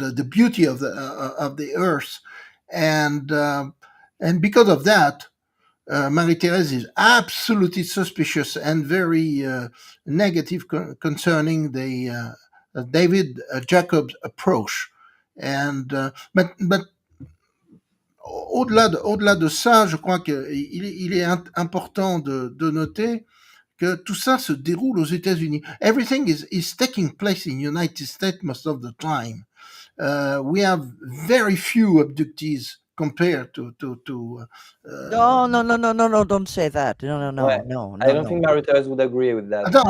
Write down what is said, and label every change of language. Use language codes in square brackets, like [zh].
[en] beauty of the earth, and because of that, Marie-Thérèse is absolutely suspicious and very negative concerning the David Jacobs approach. And but [fr] au-delà de ça, je crois qu'il est important de noter que tout ça se déroule aux États-Unis. [en] Everything is taking place in United States most of the time. We have very few abductees compared to No, don't say that. [fr] Ouais. [en] I don't think Marie-Thérèse would agree with that.